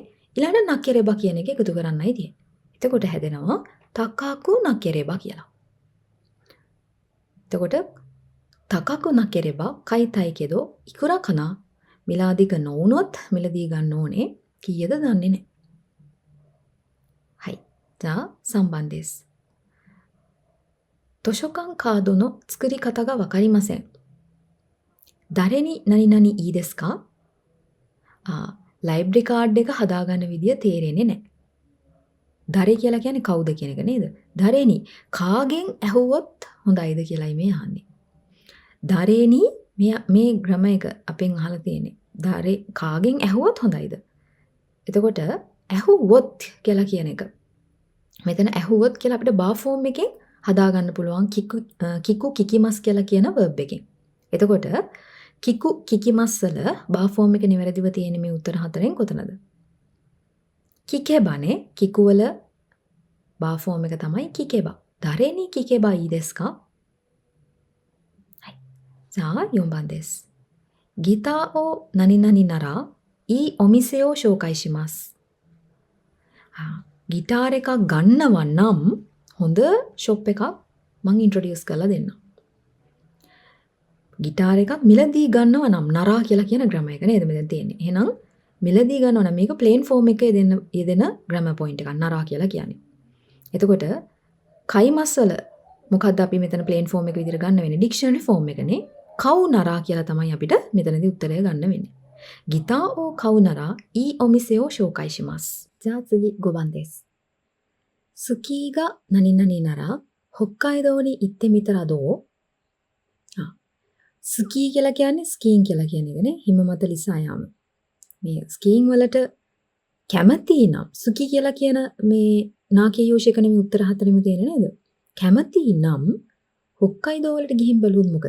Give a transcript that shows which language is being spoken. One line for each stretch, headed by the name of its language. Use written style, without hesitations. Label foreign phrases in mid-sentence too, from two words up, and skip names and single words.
Sinhala: ඊළඟට නකෙරෙබා කියන එක එකතු කරන්නයි තියෙන්නේ. එතකොට හැදෙනවා
Japanese: 高くなければ
Sinhala: කියලා. එතකොට
Japanese: 高くなければ買いたいけどいくらかな
Sinhala: මිල අධික නොවුනොත් මිලදී ගන්න ඕනේ කීයද දන්නේ නැහැ.
Japanese: はい。じゃあ3番です。図書館カードの作り方がわかりません。誰に何々いいですか?
Sinhala: ලයිබ්‍රරි කාඩ් එක හදාගන්න විදිය තේරෙන්නේ නැහැ. දරේ කියලා කියන්නේ කවුද කියන එක නේද? දරේනි කාගෙන් ඇහුවොත් හොඳයිද කියලායි මේ අහන්නේ. දරේනි මේ ග්‍රැමර් එක අපෙන් අහලා තියෙන්නේ. දරේ කාගෙන් ඇහුවොත් හොඳයිද? එතකොට ඇහුවොත් කියලා කියන එක. මෙතන ඇහුවොත් කියලා අපිට බා ෆෝම් එකෙන් හදාගන්න පුළුවන්
Japanese: 聞く 聞きます
Sinhala: කියලා කියන verb එකෙන්. එතකොට
Japanese: 聞く 聞きます
Sinhala: වල බා ෆෝම් එක නිවැරදිව තියෙන මේ උත්තර හතරෙන් කොතනද? කිකෙබනේ කිකු වල බා ෆෝම් එක තමයි කිකෙබා.
Japanese: 誰に聞けばいいですか? はい。じゃあ4番です。ギターを何々ならいいお店を紹介します。
Sinhala: ගිටාර් එකක් ගන්නවා නම් හොඳ ෂොප් එකක් මං ඉන්ට්‍රොඩියුස් කරලා දෙන්නම්. ගිටාර් එකක් මිලදී ගන්නවා නම් නරා කියලා කියන ග්‍රැමර් එක නේද මෙතන තියෙන්නේ. එහෙනම් මිලදී ගන්නවා නම් මේක ප්ලේන් ෆෝම් එකේ යෙදෙන ග්‍රැමර් පොයින්ට් එකක් නරා කියලා කියන්නේ. එතකොට කයිමස් වල මොකද්ද අපි මෙතන ප්ලේන් ෆෝම් එක විදිහට ගන්න වෙන්නේ? ඩික්ෂනරි ෆෝම් එකනේ.
Japanese: 買うなら
Sinhala: කියලා තමයි අපිට මෙතනදී උත්තරය ගන්න වෙන්නේ.
Japanese: ギターを買うならいいお店を紹介します。じゃあ次5番です。スキーが何々なら北海道に行ってみたらどう?
Sinhala: ස්කී කියලා කියන්නේ ස්කීයින් කියලා කියන එකනේ. හිම මත ලිසා යාම. මේ ස්කීයින් වලට කැමති නම් සුකි කියලා කියන මේ නාකේ යෝෂක නෙමෙයි උත්තර හතරෙම තියෙන නේද? කැමති නම් හොක්කයිදෝ වලට ගිහින් බලුවොත් මොකද?